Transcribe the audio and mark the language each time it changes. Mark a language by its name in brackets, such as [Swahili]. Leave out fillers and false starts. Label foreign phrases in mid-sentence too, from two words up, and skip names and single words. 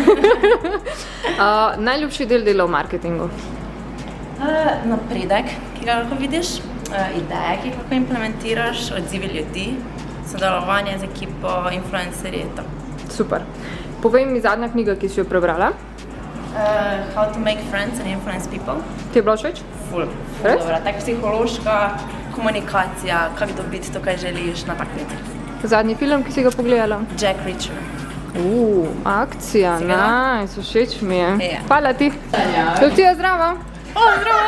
[Slovenian] Najljubši del dela v marketingu? Napredek, ki ga lahko vidiš, ideje, ki jih lahko implementiraš, odzivi ljudi, sodelovanje z ekipo, influencerji, to. Super. Povej mi zadnja knjiga, ki si jo prebrala. How to make friends and influence people. Ti je bilo všeč? Ful dobra, tak psihološka komunikacija, kako dobiti to, kaj želiš na tak način. Zadnji film, ki si ga pogledala? Jack Reacher. Akcija, nice, všeč mi je. Ja. Hvala ti. Lucija, zdravo. Zdravo.